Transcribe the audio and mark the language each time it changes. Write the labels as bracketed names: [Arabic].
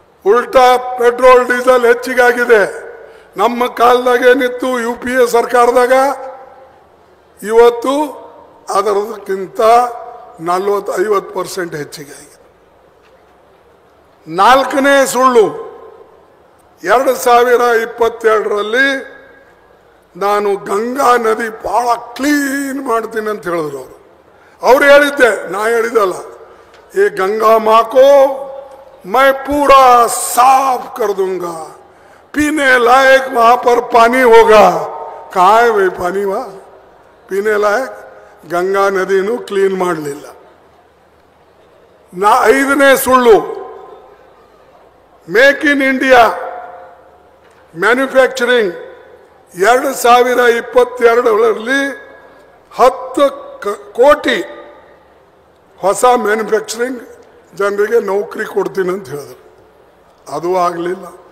[Kannada] ಉಲ್ಟಾ petrol diesel ಹೆಚ್ಚಿಗಾಗಿದೆ. ನಮ್ಮ ಕಾಲದಾಗ ಏನಿತ್ತು UPA ಸರ್ಕಾರದಾಗ, ಇವತ್ತು ಅದರದಕ್ಕಿಂತ 40-50% ಹೆಚ್ಚಿಗೆ ಆಗಿದೆ. ನಾಲ್ಕನೇ ಸುಳ್ಳು, 2022ರಲ್ಲಿ ನಾನು ಗಂಗಾ ನದಿ ಬಹಳ ಕ್ಲೀನ್ ಮಾಡ್ತೀನಿ ಅಂತ ಹೇಳಿದ್ರು ಅವ್ರು ಹೇಳಿದ್ದೆ, ನಾ ಹೇಳಿದಲ್ಲ. [Hindi] ये गंगा माँ को मैं पूरा साफ कर दूंगा, पीने लायक वहां पर पानी होगा. कहाँ है वही पानी? वहां पीने लायक [Kannada] गंगा नदीनु क्लीन ಮಾಡಲಿಲ್ಲ. ಐದನೇ ಸುಳ್ಳು, ಮೇಕ್ ಇನ್ ಇಂಡಿಯಾ ಮ್ಯಾನುಫ್ಯಾಕ್ಚರಿಂಗ್ 2022ರಲ್ಲಿ 10 ಕೋಟಿ ಹೊಸ ಮ್ಯಾನುಫ್ಯಾಕ್ಚರಿಂಗ್ ಜನರಿಗೆ ನೌಕರಿ ಕೊಡ್ತೀನಿ ಅಂತ ಹೇಳಿದ್ರು. ಅದು ಆಗಲಿಲ್ಲ.